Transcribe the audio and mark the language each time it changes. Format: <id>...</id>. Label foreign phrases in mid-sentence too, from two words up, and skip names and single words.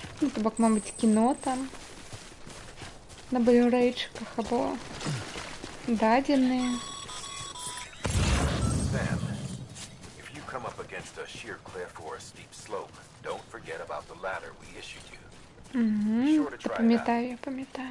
<be>Ну, то бок, мабыць, кіно там на блюрэйчыках або дадзеныя.</be> <en>Sam, if you come up against a sheer cliff or a steep slope, don't forget about the ladder we issued you. Be sure to try it out.</en> <be>Я памятаю.</be>